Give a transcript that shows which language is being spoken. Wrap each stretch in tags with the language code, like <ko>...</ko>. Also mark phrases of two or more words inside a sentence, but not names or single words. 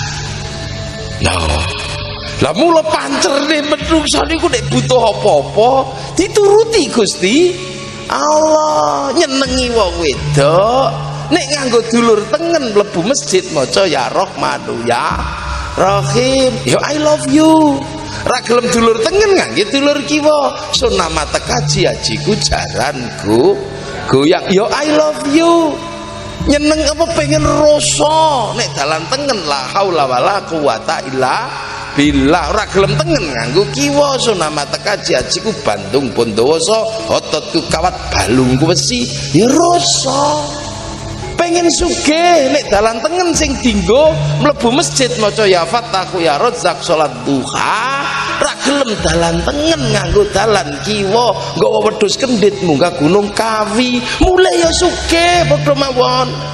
<jv>Lah mula pancerne menungso niku nek butuh apa-apa dituruti Gusti Allah. Nyenengi wong wedok nek nganggo dulur tengen mlebu masjid maca</jv> <ar>يا رحمن يا رحيم,</ar> <jv>ya</jv> <en>I love you.</en> <jv>Ra gelem dulur tengen ngangge dulur kiwa, sunama tekaji ajiku jaranku goyang ya</jv> <en>I love you.</en> <jv>Nyeneng apa pengen rasa nek dalan tengen</jv> <ar>لا حول ولا قوة إلا بالله.</ar> <jv>Ora gelem tengen nganggo kiwa, sunama tekaji ajiku Bandung Bondowoso ototku kawat balungku besi ya rasa. Pengen sugih nek dalan tengen sing dinggo mlebu masjid maca</jv> <ar>يا فتاح يا رزاق</ar> <jv>salat duha, ra gelem dalan tengen nganggo dalan kiwa nggawa wedhus kendhit munggah Gunung Kawi, mulai ya sugih padha mawon.</jv>